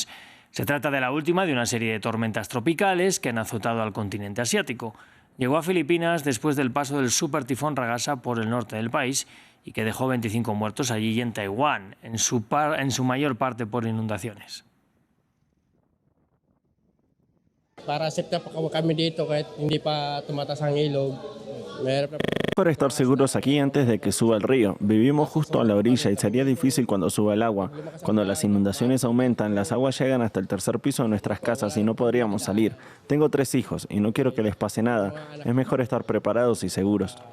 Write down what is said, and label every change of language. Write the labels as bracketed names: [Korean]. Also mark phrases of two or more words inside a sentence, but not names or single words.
[Spanish] Se trata de la última de una serie de tormentas tropicales que han azotado al continente asiático. Llegó a Filipinas después del paso del supertifón Ragasa por el norte del país y que dejó 25 muertos allí y en Taiwán, en su mayor parte por inundaciones. [Filipino] Para aceptar kami dito kahit hindi pa tumataas ang ilog. [Spanish] Para estar seguros aquí antes de que suba el río. Vivimos justo a la orilla y sería difícil cuando suba el agua. Cuando las inundaciones aumentan, las aguas llegan hasta el 3er piso de nuestras casas y no podríamos salir. Tengo 3 hijos y no quiero que les pase nada. Es mejor estar preparados y seguros.